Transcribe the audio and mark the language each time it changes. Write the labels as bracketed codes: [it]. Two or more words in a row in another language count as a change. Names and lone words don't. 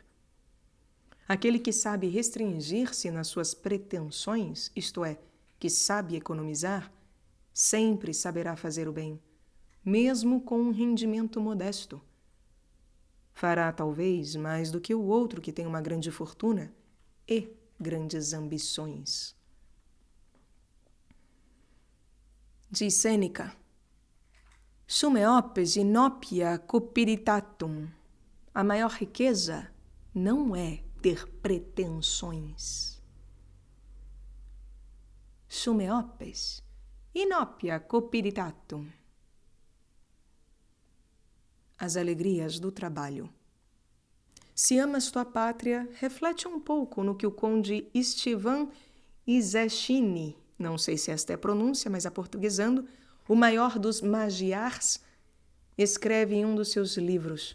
[pt] Aquele que sabe restringir-se nas suas pretensões, isto é, que sabe economizar, sempre saberá fazer o bem, mesmo com um rendimento modesto. Fará, talvez, mais do que o outro que tem uma grande fortuna e grandes ambições. [la] Diz Sêneca: Summe opes inopia cupiditatum. [pt] A maior riqueza não é ter pretensões. [la] Summe opes inopia cupiditatum. [pt] As alegrias do trabalho. Se amas tua pátria, reflete um pouco no que o conde Istvan Izeshini, não sei se esta é a pronúncia, mas aportuguesando, o maior dos magiars, escreve em um dos seus livros.